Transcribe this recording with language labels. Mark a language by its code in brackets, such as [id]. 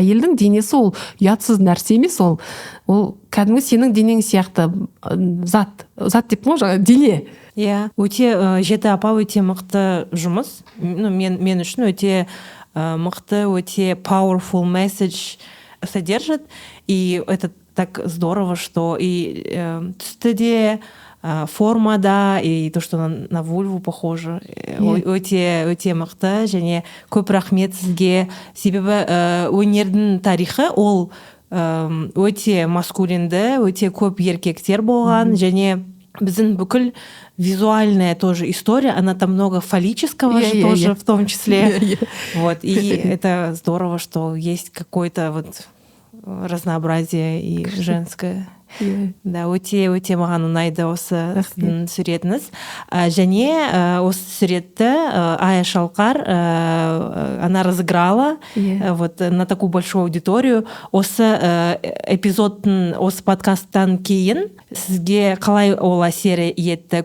[kk] Әйелдің денесі ол ұятсыз нәрсе емес, ол кәдімгі сенің денең сияқты зат деп ғой, жаңа дене. Өте жеті апа өте мықты жұмыс. Мен үшін өте мықты, өте [en] powerful message [ru] содержит. И это так здорово, что и [kk] түсті де, формада, [ru] и то, что на вульву похоже, [kk] өте мықты, және көп рахмет сізге. Себебі өнердің тарихы ол өте маскулинді, өте көп еркектер болған, және біздің бүкіл [ru] визуальная тоже история, она там много фаллического тоже в том числе. И это здорово, что есть какое-то вот разнообразие и женское. [kk] Өте маған ұнайды осы суретіңіз. Және осы суретті Ая Шалқар [ru] она разыграла вот на такую большую аудиторию. [kk] Осы эпизодтың, осы подкасттан кейін сізге қалай ол әсер етті?